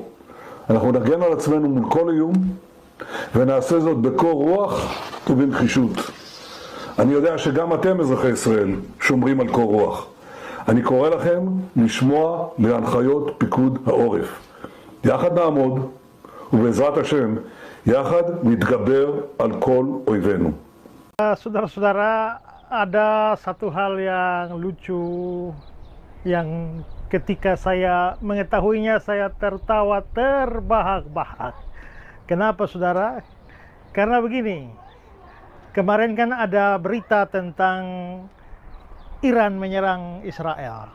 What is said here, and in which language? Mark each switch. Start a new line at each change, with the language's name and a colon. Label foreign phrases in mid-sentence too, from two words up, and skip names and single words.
Hebrew: אנחנו נגן על עצמנו מול כל איום, ונעשה זאת בקור רוח ובנחישות. אני יודע שגם אתם אזרחי ישראל שומרים על קור רוח. אני קורא לכם לשמוע להנחיות פיקוד העורף. יחד נעמוד, ובעזרת השם, יחד נתגבר על כל אויבינו.
Indonesian: Saudara-saudara, ada satu hal yang lucu yang ketika saya mengetahuinya saya tertawa terbahak-bahak. Kenapa saudara? Karena begini, kemarin kan ada berita tentang Iran menyerang Israel.